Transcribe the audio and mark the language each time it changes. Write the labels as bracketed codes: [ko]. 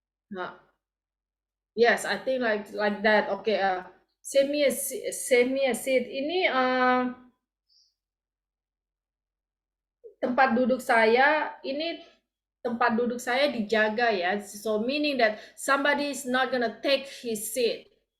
[en] Nah, yes, I think like that. Okay, save me a seat. [id] Ini tempat duduk saya, ini tempat duduk saya dijaga ya. [en] So meaning that somebody is not gonna take his seat.